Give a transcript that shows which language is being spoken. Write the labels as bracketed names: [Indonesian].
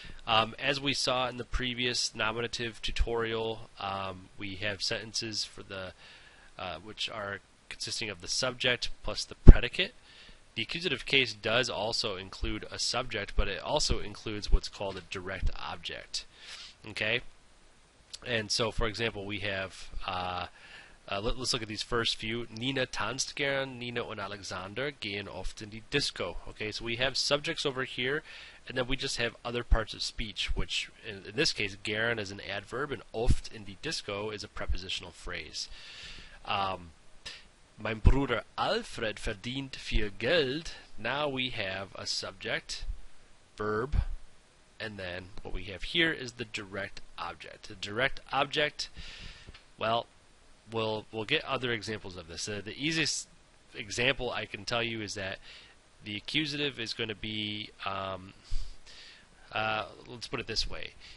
[English] As we saw in the previous nominative tutorial, we have sentences for the which are consisting of the subject plus the predicate. The accusative case does also include a subject, but it also includes what's called a direct object. Okay? And so, for example, we have, let's look at these first few. [German] Nina tanzt gern, Nina und Alexander gehen oft in die Disco. [English] Okay, so we have subjects over here, and then we just have other parts of speech, which in this case, gern is an adverb, and [German] oft in die Disco [English] is a prepositional phrase. [German] Mein Bruder Alfred verdient viel Geld. [English] Now we have a subject, verb, and then what we have here is the direct object. The direct object, well, we'll get other examples of this. The easiest example I can tell you is that the accusative is going to be, let's put it this way.